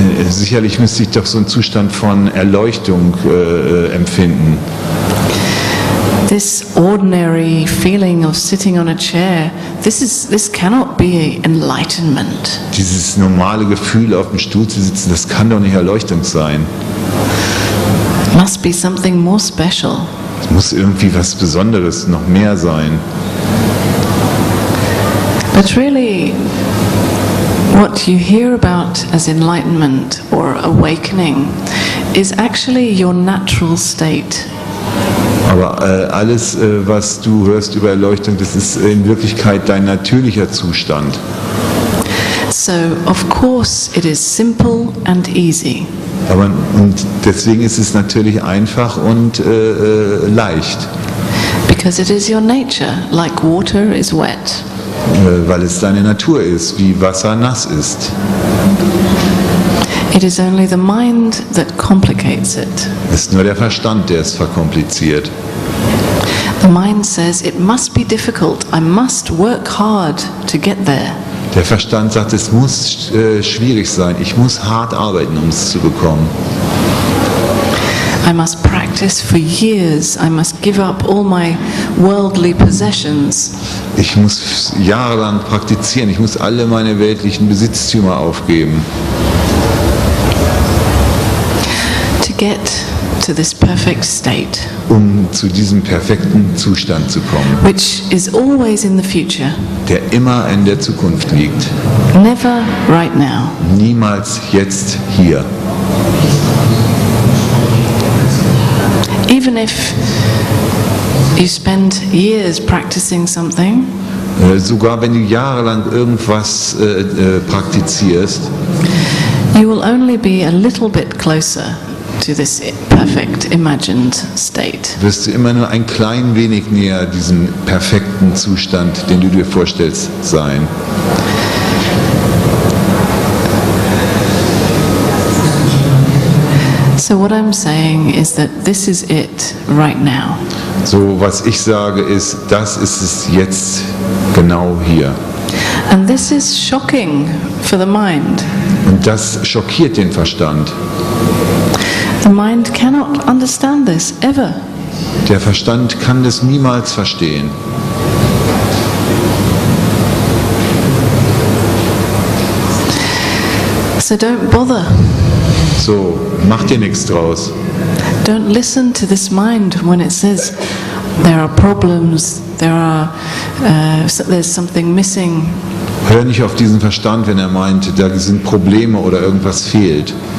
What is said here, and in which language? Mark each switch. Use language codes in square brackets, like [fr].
[de] Sicherlich müsste ich doch so einen Zustand von Erleuchtung empfinden. [en] This ordinary feeling of sitting on a chair, this cannot be enlightenment. [de] Dieses normale Gefühl, auf dem Stuhl zu sitzen, das kann doch nicht Erleuchtung sein. [en] It must be something more special. [de] Es muss irgendwie was Besonderes, noch mehr sein. [en] But really, what you hear about as enlightenment or awakening is actually your natural state. [de] Aber alles, was du hörst über Erleuchtung, das ist in Wirklichkeit dein natürlicher Zustand. [en] So, of course, it is simple and easy. [de] Und deswegen ist es natürlich einfach und leicht. [en] Because it is your nature, like water is wet. [de] Weil es deine Natur ist, wie Wasser nass ist. [en] It is only the mind that complicates it. [de] Es ist nur der Verstand, der es verkompliziert. [en] The mind says it must be difficult. I must work hard to get there. [de] Der Verstand sagt, es muss schwierig sein. Ich muss hart arbeiten, um es zu bekommen. [en] I must practice for years. I must give up all my worldly possessions. [de] Ich muss jahrelang praktizieren. Ich muss alle meine weltlichen Besitztümer aufgeben. [en] To get to this perfect state, [de] Um zu diesem perfekten Zustand zu kommen, [en] which is always in the future, [de] der immer in der Zukunft liegt. [en] never right now. [de] Niemals jetzt hier. [en] Even if you spend years practicing something, [de] Sogar wenn du jahrelang irgendwas praktizierst, [en] you will only be a little bit closer to this perfect imagined state. [de] wirst du immer nur ein klein wenig näher diesem perfekten Zustand, den du dir vorstellst, sein. [en] So what I'm saying is that this is it right now. [de] So, was ich sage ist, das ist es jetzt genau hier. [en] And this is shocking for the mind. [de] Und das schockiert den Verstand. [en] The mind cannot understand this ever. [de] Der Verstand kann das niemals verstehen. [en] So don't bother. [de] So, mach dir nichts draus. [en] Don't listen to this mind when it says there are problems, there's something missing. [de] Hör nicht auf diesen Verstand, wenn er meint, da sind Probleme oder irgendwas fehlt.